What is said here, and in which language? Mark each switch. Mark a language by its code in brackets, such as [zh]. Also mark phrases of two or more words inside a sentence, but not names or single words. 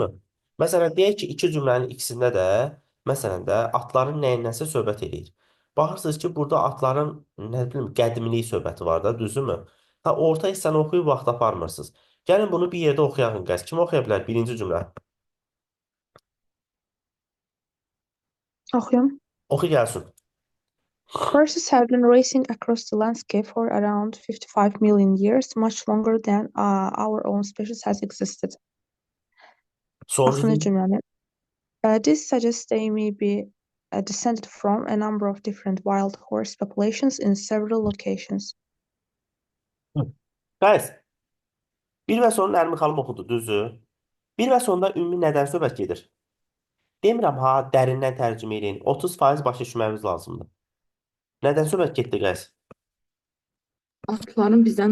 [az] Məsələn, deyək ki, iki cümlənin ikisində də, məsələn də, atların nəyindənsə söhbət edir. Baxırsınız ki, burada atların, nə bilim, qədimliyi söhbəti var da, düzdürmü? Ha, orta hissəni oxuyub vaxt aparmırsınız. Gəlin bunu bir yerdə oxuyaq, qəs. Kim oxuya bilər? Birinci cümlə. Oxuyum. Oxu gəlsin. [en] Horses have been racing across the landscape for around 55 million years, much longer than our own species has existed. [az] Sonuncu Axırıncı cümlə. cümləni. [en] This suggests they may be descended from a number of different wild horse populations in several locations. [az] Qəs. Bir və sonun Nərmin xanım oxudu, düzdür? Bir və sonunda ümumi nədən söhbət gedir? Demirəm ha, dərindən tərcümə edin. 30% başa düşməmiz lazımdır. Nədən söhbət getdi qəs? Atların bizdən